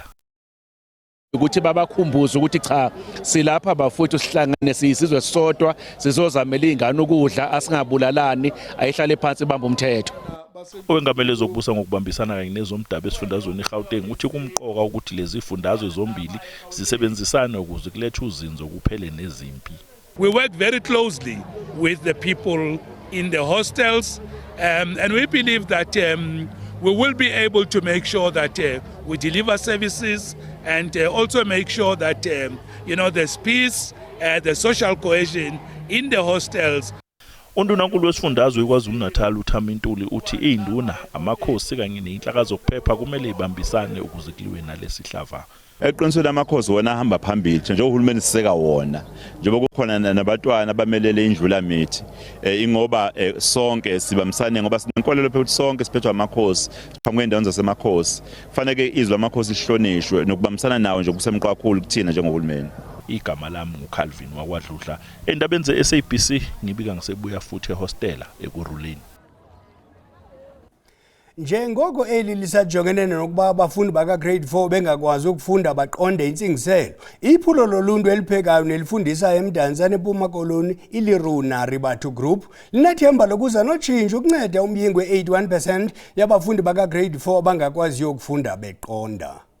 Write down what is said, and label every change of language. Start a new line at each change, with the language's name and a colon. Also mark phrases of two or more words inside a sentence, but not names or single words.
Zulu: Ukuthi babakhumbuze ukuthi cha silapha bafuthu sihlangane siyisizwe sisodwa sizozamela izingane ukudla asingabulalani ayihlale phansi bamba umthetho. Owengamele zokubusa ngokubambisana kanye nezomdaba esifundazweni eGauteng uthi kumqoka ukuthi lezi zifundazwe zombili zisebenzisane ukuze kulethe uzinzo kuphele nezimpi.
English: We work very closely with the people in the hostels and we believe that we will be able to make sure that we deliver services and also make sure that there's peace, the social cohesion in the hostels.
Zulu: Undunankulu wesifundazwe kwaZulu Natal uThami Ntuli uthi induna amakhosi kanye nezinhlaka zokuphepha kumele ibambisane ukuze kuliwe nalesihlava. Eqinisweni amakhosi wona ahamba phambili njengoba uhulumeni siseka wona njengoba kukhona nabatwana abamelele indlula mithi ingoba sonke sibambisane ngoba sinenkolelo phela ukuthi sonke siphethwa amakhosi phambi kwendawo zasemakhosi kufanele izwi lamakhosi lihlonishwe nokubambisana nawo nje kusemqwa kakhulu kuthina njengohulumeni. Igama lami nguCalvin wakwaDludla endabeni ze-SABC ngibika ngisebuya futhi ehostela ekuruleni.
Xhosa: Njengoko eli lisajongene nokuba abafundi baka grade 4 bengakwazi ukufunda baqonde intsingiselo, iphulo loluntu eliphekayo nelifundisa eMdantsane eMpuma Koloni iLiruna Ribathu Group linathemba lokuza notshintsho ukunceda umyingo we-81% yabafundi baka grade 4 bangakwazi ukufunda beqonda.